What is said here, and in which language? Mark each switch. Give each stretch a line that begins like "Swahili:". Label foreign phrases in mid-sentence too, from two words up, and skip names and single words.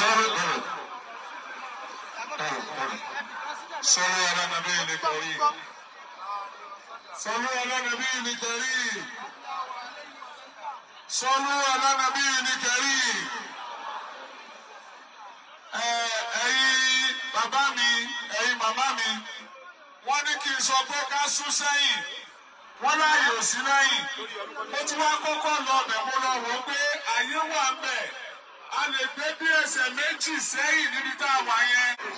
Arabic: صلوا على النبي الكريم صلوا على نبي الكريم صلوا على نبي الكريم.
Yoruba: ẹ̀yin bàbá mi ẹ̀yin màmá mi wọ́n ní kí n sọ pé ká sún sẹ́yìn wọ́n láàyè ò sí lẹ́yìn mo ti wá kọ́kọ́ lọ ọbẹ̀ mo lọ wò ó pé àyè wà ń bẹ̀ a lè gbé bí ẹsẹ̀ méjì sẹ́yìn níbi tá a wà yẹn.